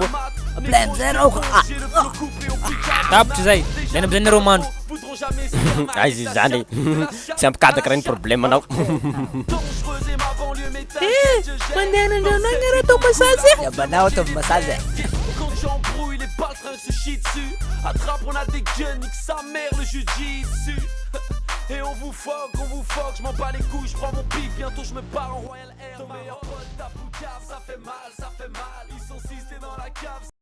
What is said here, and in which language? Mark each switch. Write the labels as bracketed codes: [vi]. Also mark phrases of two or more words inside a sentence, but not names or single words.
[en] Blame zero. [mg] Tapitra zay amizay nareo mandro. Aizy zany tsy ampikadaka reny problème anao. Mandeha nandrano agny atao massage. Yabanao atao massage. [fr] J'embrouille les baltringues se chient dessus. Attrape, on a des guns, nique sa mère le jujitsu. Et on vous fuck, je m'en bats les couilles, je prends mon pic, bientôt je me barre en Royal Air. Ton meilleur pote, ta poucave, ça fait mal. Ils sont 6 dans la cave.